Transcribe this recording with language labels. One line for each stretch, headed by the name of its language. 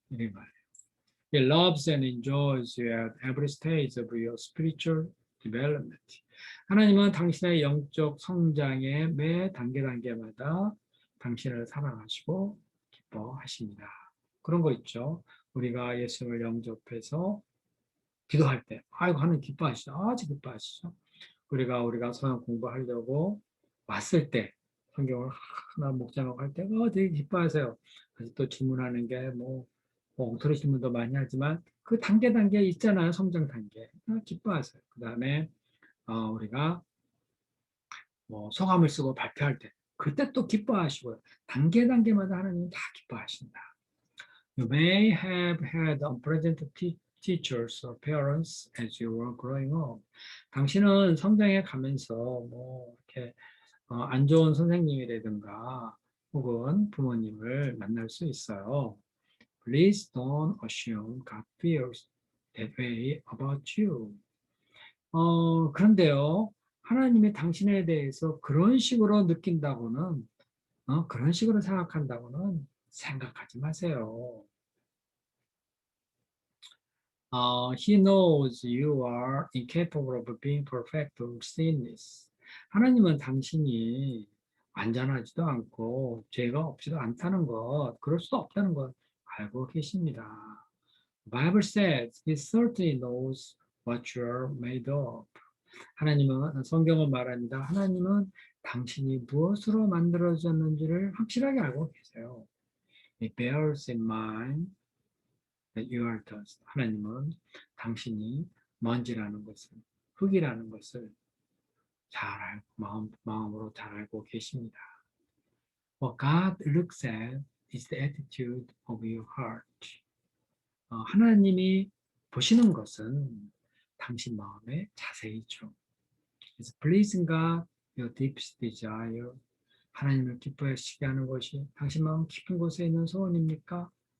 Korean: 이런 말이에요.
English: He loves and enjoys you at every stage of your spiritual development.
Korean: 하나님은 당신의 영적 성장의 매 단계마다 당신을 사랑하시고 기뻐하십니다. 그런 거 있죠. 우리가 예수를 영접해서 기도할 때, 아이고 하나님 기뻐하시죠. 아주 기뻐하시죠. 우리가 성경 공부하려고 왔을 때 성경을 하나 목장하고 할 때 되게 기뻐하세요. 그래서 또 질문하는 게 엉터리 질문도 많이 하지만 그 단계 있잖아요. 성장 단계. 기뻐하세요. 그 다음에 우리가 소감을 쓰고 발표할 때 그때 또 기뻐하시고요. 단계마다 하나님은 다 기뻐하신다.
English: You may have had unpleasant teachers or parents as you were growing up.
Korean: 당신은 성장해 가면서 이렇게 안 좋은 선생님이라든가 혹은 부모님을 만날 수 있어요.
English: Please don't assume God feels that way about you.
Korean: 그런데요, 하나님이 당신에 대해서 그런 식으로 느낀다고는, 그런 식으로 생각한다고는 생각하지 마세요.
English: He knows you are incapable of being perfect or sinless.
Korean: 하나님은 당신이 완전하지도 않고 죄가 없지도 않다는 것, 그럴 수도 없다는 것 알고 계십니다.
English: The Bible says He certainly knows what you are made of.
Korean: 하나님은 성경은 말합니다. 하나님은 당신이 무엇으로 만들어졌는지를 확실하게 알고 계세요.
English: It bears in mind that you are dust.
Korean: 하나님은 당신이 먼지라는 것을, 흙이라는 것을 잘 알고 마음으로 잘 알고 계십니다.
English: What God looks at is the attitude of your heart.
Korean: 하나님이 보시는 것은 당신 마음의 자세이죠.
English: Is pleasing God your deepest desire?
Korean: 하나님을 기뻐하시게 하는 것이 당신 마음 깊은 곳에 있는 소원입니까?